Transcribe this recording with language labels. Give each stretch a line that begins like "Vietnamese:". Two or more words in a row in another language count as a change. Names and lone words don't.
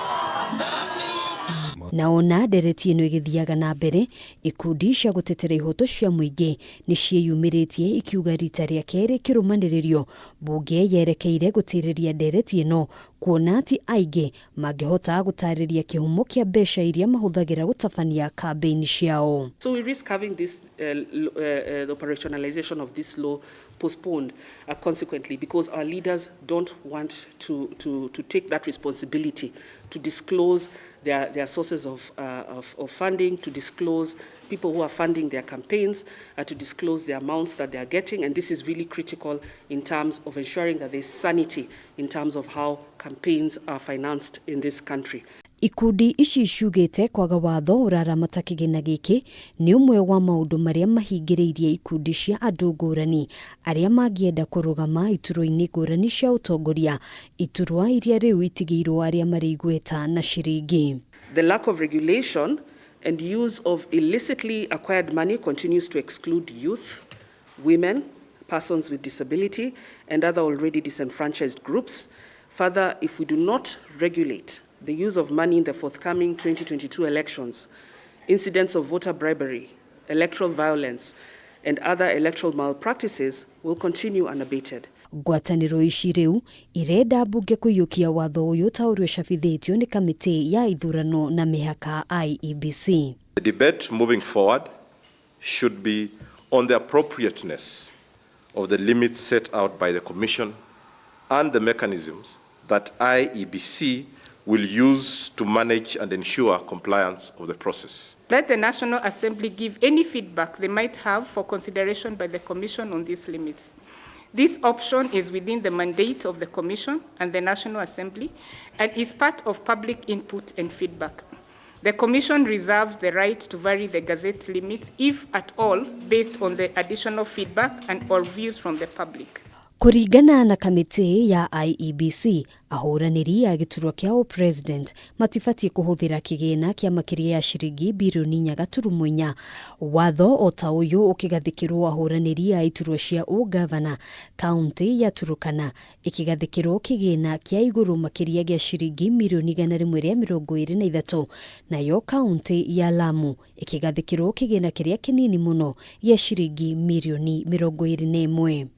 Kikuyu: Na ona ndereti ĩno ĩgĩthiaga na mbere, ikundi cia gũtetera ihoto cia mũingĩ nĩ ciĩyumĩrĩtie ikiuga rita rĩa kerĩ kĩrũmanĩrĩrio bunge yerekeire gũtĩrĩria ndereti ĩno, kuona atĩ aingĩ mangĩhota gũtarĩria kĩhumo kĩa mbeca iria mahũthagĩra gũtabania kambĩini ciao.
English: So we risk having this the operationalization of this law postponed consequently because our leaders don't want to take that responsibility to disclose their sources of funding, to disclose people who are funding their campaigns, to disclose the amounts that they are getting, and this is really critical in terms of ensuring that there's sanity in terms of how campaigns are financed in this country.
Kikuyu: Ikundi ici ciugĩte kwaga watho ũraramata kĩgĩna gĩkĩ nĩ ũmwe wa maũndũ marĩa mahingĩrĩirie ikundi cia andũ ngũrani arĩa mangĩenda kũrũgama iturwa-inĩ ngũrani cia ũtongoria, iturwa iria rĩu itigĩirwo arĩa marĩ igweta na ciringi.
English: The lack of regulation and use of illicitly acquired money continues to exclude youth, women, persons with disability, and other already disenfranchised groups. Further, if we do not regulate the use of money in the forthcoming 2022 elections, incidents of voter bribery, electoral violence, and other electoral malpractices will continue unabated.
Kikuyu: Ngwatanĩro ici rĩu irenda bunge kũiyũkia watho ũyũ ta ũrĩa ũcabithĩtio nĩ kamĩtĩ ya ithurano na mĩhaka IEBC.
English: The debate moving forward should be on the appropriateness of the limits set out by the Commission and the mechanisms that IEBC will use to manage and ensure compliance of the process. Let the National Assembly give any feedback they might have for consideration by the Commission on these limits. This option is within the mandate of the Commission and the National Assembly and is part of public input and feedback. The Commission reserves the right to vary the Gazette limits, if at all, based on the additional feedback and or views from the public.
Kikuyu: Kũringana na kamĩtĩ ya IEBC, ahũranĩri a gĩturwa kĩa president matibatiĩ kũhũthĩra kĩgĩna kĩa makĩria ya ciringi birioni 4.4. Watho o ta ũyũ ũkĩgathĩkĩrwo ahũranĩri a iturwa cia ũgavana kaunti ya Turkana, ĩkĩgathĩkĩrwo kĩgĩna kĩa igũrũ makĩria gĩa ciringi mirioni 123, nayo kaunti ya Lamu ĩkĩgathĩkĩrwo kĩgĩna kĩrĩa kĩnini mũno gĩa ciringi mirioni 21.